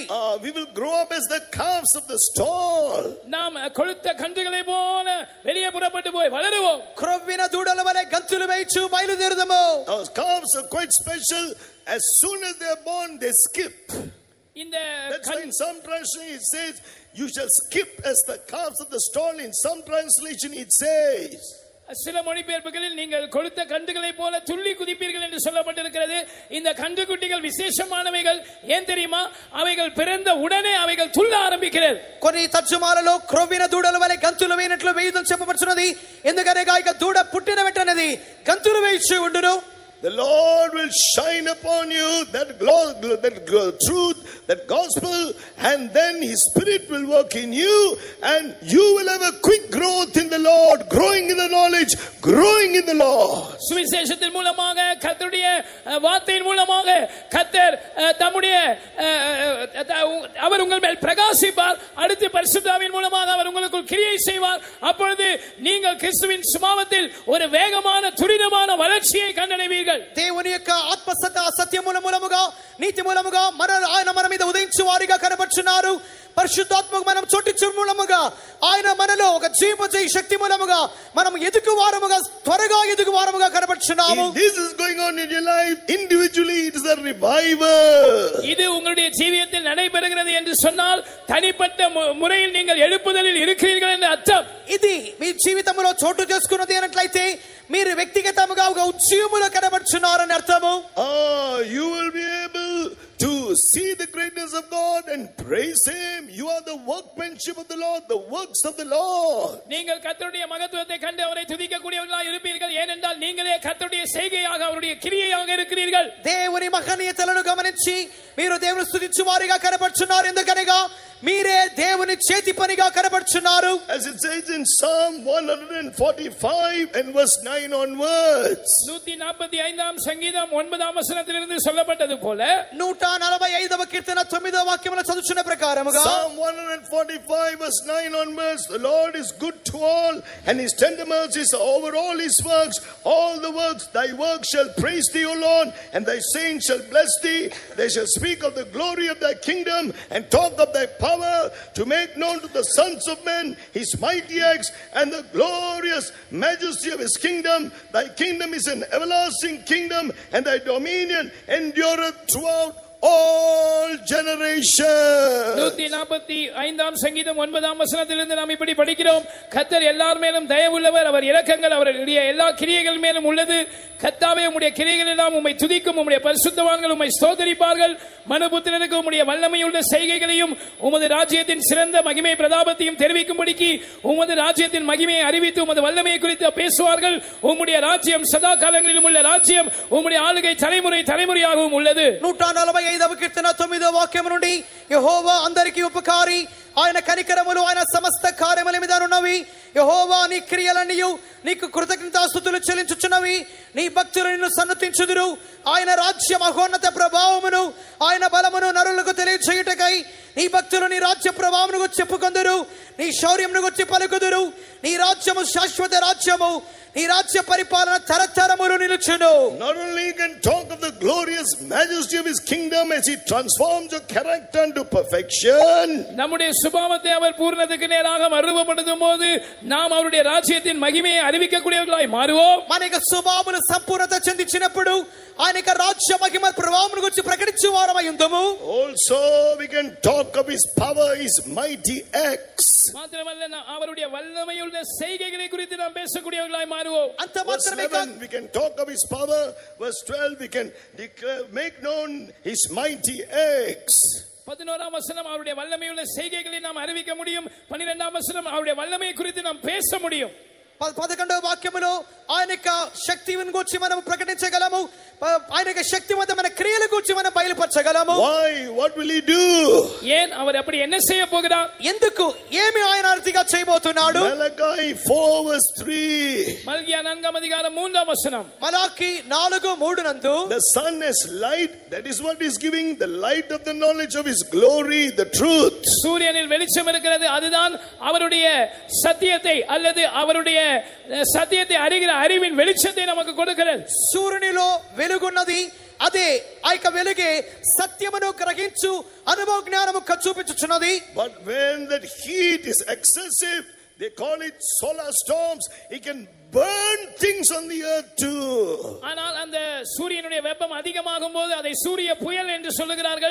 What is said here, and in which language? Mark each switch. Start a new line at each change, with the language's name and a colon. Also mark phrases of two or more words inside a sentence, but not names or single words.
English: We will grow up as the calves of the stall.
Tamil: நாம் கொழுத்த கன்றுகளை போல வெளியே புறப்பட்டு போய் வளருவோம்.
Telugu: క్రొవ్విన దూడల వలె గంతులు వేయచ్చు బయలుదేరుదము.
English: Those calves are quite special. As soon as they are born, they skip. That's why in some translation it says, you shall skip as the calves of the stall. In some translation it says,
Tamil: சில மொழிபெயர்ப்புகளில் நீங்கள் கொழுத்த கன்றுகளை போல துள்ளி குதிப்பீர்கள் என்று சொல்லப்பட்டிருக்கிறது. இந்த கன்றுக்குட்டிகள் விசேஷமானவைகள். ஏன் தெரியுமா? அவைகள் பிறந்த உடனே அவைகள் துள்ள ஆரம்பிக்கிறது.
Telugu: కొన్ని తర్జుమాలలో క్రొవ్విన దూడల వలె గంతులు వేయినట్లు వేయుదని చెప్పబడుచున్నది. ఎందుకనగా ఇక దూడ పుట్టిన వెంటనే గంతులు వేయిచు ఉండును.
English: the Lord will shine upon you that truth, that gospel, and then his spirit will work in you, and you will have a quick growth in the Lord, growing in the knowledge, growing in the Lord.
Tamil: சுவிசேஷத்தின் மூலமாக கர்த்தருடைய வார்த்தையின் மூலமாக கர்த்தர் தம்முடைய அவர் உங்கள் மேல் பிரகாசிப்பார். அடுத்து பரிசுத்தாவின் மூலமாக அவர் உங்களுக்குள் கிரியை செய்வார். அப்பொழுது நீங்கள் கிறிஸ்துவின் சுபாவத்தில் ஒரு வேகமான துரிதமான வளர்ச்சியை கண்டடைவீர்கள்.
Telugu: దేవుని యొక్క ఆత్మ సత్యముల మూలముగా నీతి మూలముగా ఆయన మన మీద ఉదయించు వారిగా కనబడుచున్నారు. పరిశుద్ధాత్మకు మనం చోటించు మూలముగా ఆయన మనలో ఒక జీవజయ శక్తి మూలముగా మనం ఎదుగు వారముగా త్వరగా ఎదుగు వారముగా కనబడుచున్నాము.
English: This is going on in your life individually. It is a revival.
Tamil: இது உங்களுடைய ஜீவியத்தில் நடைபெறுகிறது என்று சொன்னால் தனிப்பட்ட முறையில் நீங்கள் எழுப்புதலில் இருக்கிறீர்கள் என்று அர்த்தம்.
Telugu: ఇది మీ జీవితంలో చోటు చేసుకున్నది అన్నట్లయితే మీరు వ్యక్తిగతంగా ఒక ఉద్యమములో కనబడుచున్నారని అర్థము.
English: You will be able to see the greatness of God and praise him. You are the workmanship of the Lord, the works of the Lord.
Tamil: நீங்கள் கர்த்தருடைய மகத்துவத்தை கண்டு அவரை துதிக்கக்கூடியவர்களாய் இருப்பீர்கள். ஏனென்றால் நீங்களே கர்த்தருடைய செய்கையாக அவருடைய கிரியையாக இருக்கிறீர்கள்.
Telugu: దేవుని మహనీయతలను గమనించి మీరు దేవుని స్తుతించు వారిగా కనబడుచున్నారు. ఎందుకనగా మీరే దేవుని చేతి పనిగా కనబడుచున్నారు.
English: As it says in Psalm 145 and verse 9 onwards.
Tamil: 145ஆம் சங்கீதம் 9ஆம் வசனத்திலிருந்து சொல்லப்பட்டது போல
Telugu: 145వ కీర్తన 9వ వాక్యములో చదువుచున్న ప్రకారముగా
English: Psalm 145 verse 9 onwards, the Lord is good to all, and his tender mercies are over all his works. All the works, thy works shall praise thee, O Lord, and thy saints shall bless thee. They shall speak of the glory of thy kingdom and talk of thy power, to make known to the sons of men his mighty acts and the glorious majesty of his kingdom. Thy kingdom is an everlasting kingdom, and thy dominion endureth throughout all generations.
Tamil: 145ஆம் சங்கீதம் 9ஆம் வசனத்திலிருந்து நாம் இப்படி படிக்கிறோம். கர்த்தர் எல்லார் மேலும் தயவுள்ளவர், அவர் இரக்கங்கள் அவருடைய எல்லா கிரியைகள் மேலும் உள்ளது. கர்த்தாவே, உம்முடைய கிரியைகள் எல்லாம் உம்மை துதிக்கும். உம்முடைய பரிசுத்தவான்கள் உம்மை ஸ்தோத்திரிப்பார்கள். மனுபுத்திரனுக்கு உம்முடைய வல்லமையுள்ள செய்கைகளையும் உமது ராஜ்யத்தின் சிறந்த மகிமை பிரதாபத்தையும் தெரிவிக்கும்படிக்கு உமது ராஜ்யத்தின் மகிமையை அறிவித்து உமது வல்லமையை குறித்து பேசுவார்கள். உம்முடைய ராஜ்யம் சதா காலங்களிலும் உள்ள ராஜ்யம், உம்முடைய ஆளுகை தலைமுறை தலைமுறையாகவும் உள்ளது.
Telugu: 145 65వ కీర్తన 9వ వాక్యము నుండి యెహోవా అందరికీ ఉపకారి, ఆయన కనికరములు ఆయన సమస్త కార్యముల మీద ఉన్నవి. యెహోవా నీ క్రియలన్నీయు నీకు కృతజ్ఞతాస్తుతులు చెల్లించుచున్నవి. నీ భక్తులు నిన్ను సన్నుతించుదురు. ఆయన రాజ్య మహోన్నత ప్రభావమును ఆయన బలమును నరులకు తెలియచేయుటకై నీ భక్తులు నీ రాజ్య ప్రభావమును గురించి చెప్పుకొందురు. నీ శౌర్యమును గురించి పలుకుదురు. నీ రాజ్యము శాశ్వత రాజ్యము, నీ రాజ్య పరిపాలన తరతరములు నిలుచును.
English: Not only you can talk of the glorious majesty of his kingdom as he transforms your character into perfection.
Tamil: நம்முடைய சுபாவத்தை அவர் பூரணத்துக்கு நேராக மறுரூபப்படுத்தும் போது நாம் அவருடைய ராஜ்யத்தின் மகிமையை அறிவிக்கக்கூடியவர்களாய் மாறுவோம்.
Telugu: మన యొక్క స్వభావమును సంపూర్ణత చెందించినప్పుడు ఆయన యొక్క రాజ్య మహిమ ప్రభావమును గురించి ప్రకటించు వారమై ఉందము.
English: Also we can talk of his power, his mighty acts.
Tamil: மாத்திரமல்ல அவருடைய வல்லமையுள்ள செய்கைகளை குறித்து நாம் பேசக்கூடியவர்களாய் மாறுவோம்.
Telugu: అంత మాత్రమే కాదు,
English: we can talk of his power. Verse 12 we can declare, make known his mighty acts.
Tamil: 11ஆம் வசனம் அவருடைய வல்லமையுள்ள செய்கைகளை நாம் அறிவிக்க முடியும். 12ஆம் வசனம் அவருடைய வல்லமை குறித்து நாம் பேச முடியும்.
Telugu: 11వ వాక్యములో ఆయన యొక్క శక్తిని గురించి మనం ప్రకటించగలము. ఆయన యొక్క శక్తివంతమైన క్రియల గురించి మనం బయలుపరచగలము.
English: Why? What will he do?
Tamil: ஏன் அவர் அப்படி என்ன செய்ய போகிறார்?
Telugu: ఎందుకు, ఏమి ఆయన అర్థిగా చేయబోతున్నాడు?
English: Malachi 4 verse 3.
Tamil: மல்கியா 4ஆம் அதிகாரம் 3ஆம் வசனம்.
Telugu: మలాకి 4:3 నందు
English: The sun is light, that is what is giving the light of the knowledge of his glory, the truth.
Tamil: சூரியனில் வெளிச்சம் இருக்கிறது, அதுதான் அவருடைய சத்தியத்தை அல்லது அவருடைய சத்தியத்தை அறிகிற அறிவின் வெளிச்சத்தை நமக்கு கொடுக்கிறது.
Telugu: సూర్యునిలో వెలుగున్నది, అదే ఆ యొక్క వెలుగే సత్యమును గ్రహించు అనుభవ జ్ఞానము చూపించుచున్నది.
English: But when that heat is excessive, they call it solar storms, it can burn things on the earth too.
Tamil: ஆனால் அந்த சூரியனுடைய வெப்பம் அதிகமாகும் போது அதை சூரிய புயல் என்று சொல்லுகிறார்கள்.